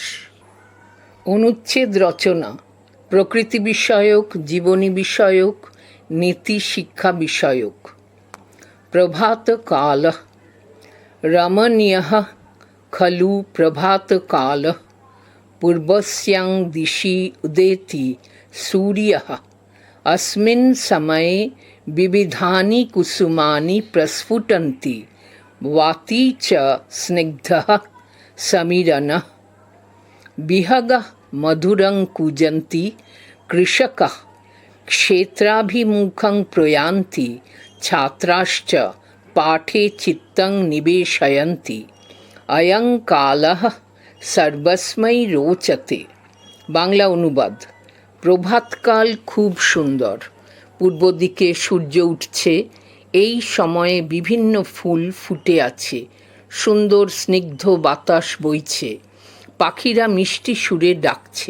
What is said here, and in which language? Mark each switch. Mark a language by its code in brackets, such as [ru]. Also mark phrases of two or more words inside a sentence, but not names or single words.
[bn] অনুচ্ছেদ রচনা প্রকৃতি বিষয়ক, জীবনী বিষয়ক, নীতি শিক্ষা বিষয়ক। [sa] প্রভাতকালঃ রমণীয়ঃ খলু প্রভাতকালঃ পূর্বস্যাং দিশি উদেতি সূর্যঃ अस्मिन् समये विविधानि कुसुमानि प्रस्फुटन्ति वाती च स्निग्धः समीरणः विहगः मधुरं कूजन्ति कृषकाः क्षेत्राभिमुखं प्रयान्ति छात्राश्च पाठे चित्तं निवेशयन्ति अयं कालः सर्वस्मै रोचते। [bn] বাংলা অনুবাদ। প্রভাতকাল খুব সুন্দর। পূর্ব দিকে সূর্য উঠছে। এই সময়ে বিভিন্ন ফুল ফুটে আছে। সুন্দর স্নিগ্ধ বাতাস বইছে। পাখিরা মিষ্টি সুরে ডাকছে।